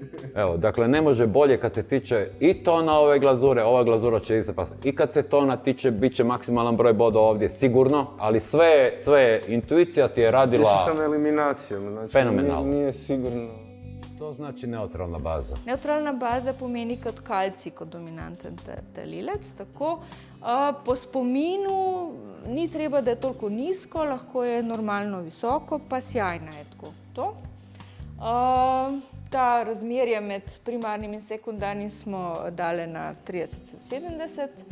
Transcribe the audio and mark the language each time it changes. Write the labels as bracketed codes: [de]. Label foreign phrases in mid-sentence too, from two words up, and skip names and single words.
[hr] Evo, dakle, ne može bolje kad se tiče i tona ove glazure, ova glazura će ispasti. I kad se tona tiče, bit će maksimalan broj bodova ovdje, sigurno, ali sve, intuicija ti je radila... Išao sam eliminacijom, znači fenomenalno. nije sigurno. To znači neutralna baza. [sl] Neutralna baza pomeni kot kalcij, kot dominanten delilec. Tako, po spominu ni treba, da je toliko nizko, lahko je normalno visoko, pa sjajna je tako. To. Ta razmerja med primarnim in sekundarnim smo dali na 30-70.